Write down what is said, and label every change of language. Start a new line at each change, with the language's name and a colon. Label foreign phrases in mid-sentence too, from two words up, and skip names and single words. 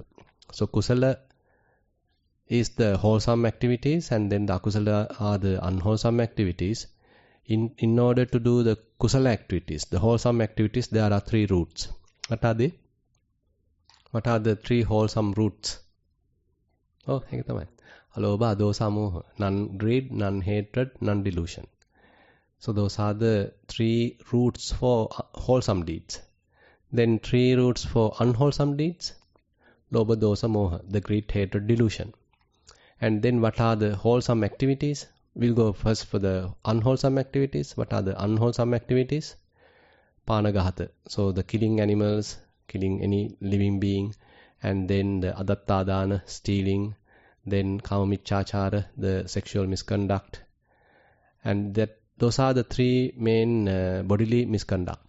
English: So Kusala is the wholesome activities, and then the Akusala are the unwholesome activities. In order to do the Kusala activities, the wholesome activities, there are three roots. What are they? What are the three wholesome roots?
Sinhala: Oh, ඒක තමයි.
Pali: Alobha, adosa, moha.
English: None greed, none hatred, none delusion. So those are the three roots for wholesome deeds. Then three roots for unwholesome deeds.
Pali: Lobha, dosa, moha.
English: The greed, hatred, delusion. And then what are the wholesome activities? we'll go first for the unwholesome activities. What are the unwholesome activities? Panagahata. So the killing animals, killing any living being, and then the adattadana, stealing, then kamamichachara, the sexual misconduct, and those are the three main bodily misconduct.